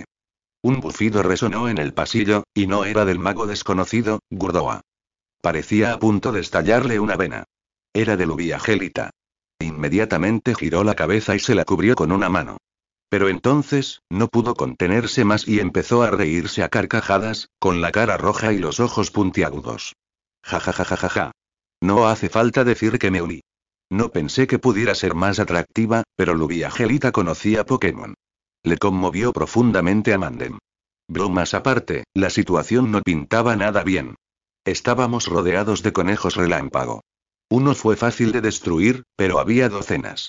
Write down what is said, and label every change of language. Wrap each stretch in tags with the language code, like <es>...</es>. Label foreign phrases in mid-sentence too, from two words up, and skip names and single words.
<es>Un bufido resonó en el pasillo, y no era del mago desconocido, Gurdoa. Parecía a punto de estallarle una vena. Era de Lubiagelita. Inmediatamente giró la cabeza y se la cubrió con una mano. Pero entonces, no pudo contenerse más y empezó a reírse a carcajadas, con la cara roja y los ojos puntiagudos. Ja ja ja ja ja ja. No hace falta decir que me uní. No pensé que pudiera ser más atractiva, pero Lubiagelita conocía Pokémon. Le conmovió profundamente a Mandem. Bromas aparte, la situación no pintaba nada bien. Estábamos rodeados de conejos relámpago. Uno fue fácil de destruir, pero había docenas.</es>